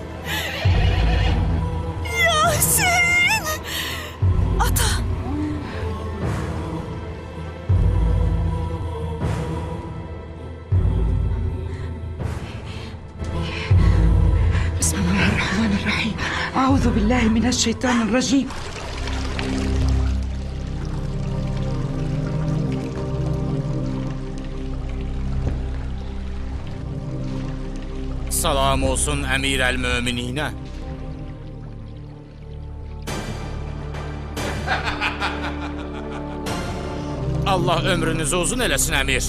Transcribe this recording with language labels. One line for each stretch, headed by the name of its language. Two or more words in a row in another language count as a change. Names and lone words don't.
Azerbaijani: Yasin! Ata!
Arabic: بسم الله الرحمن الرحيم. أعوذ بالله من الشيطان الرجيم.
Azerbaijani: Salam olsun Əmir əl-Mömininə. Allah ömrünüzü uzun eləsin Əmir.